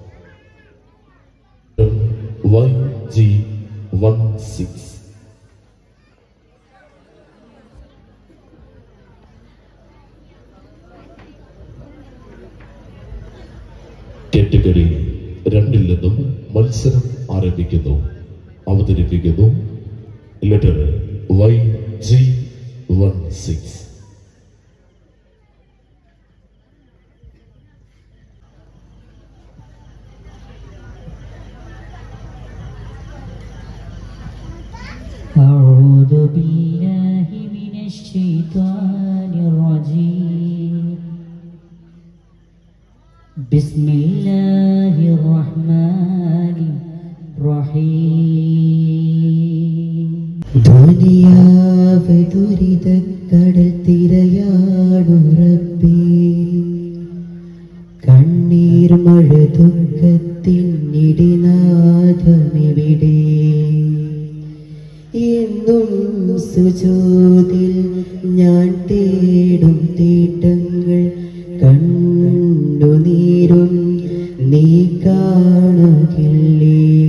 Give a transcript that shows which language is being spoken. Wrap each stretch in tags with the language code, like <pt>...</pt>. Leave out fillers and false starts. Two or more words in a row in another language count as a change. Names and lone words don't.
<ml>YG16 കാറ്റഗറി 2 നിന്നും മത്സരം ആരംഭിക്കുന്നു. അവതരിപ്പിക്കുന്നു ലെറ്റർ YG16.</ml> <ar>أعوذ بالله من الشيطان الرجيم. بسم الله الرحمن الرحيم.</ar> <ml>ദുനിയാവ് ദുരിതക്കടൽ തിരയാടു റബ്ബേ, കണ്ണീർ മഴ ദുഃഖത്തിൻ ഇടിനാഥമെവിടെ? എന്നും സുജൂദിൽ ഞാൻ തേടും തേട്ടങ്ങൾ കണ്ണുനീരും നീ കാണുകില്ലേ?</ml>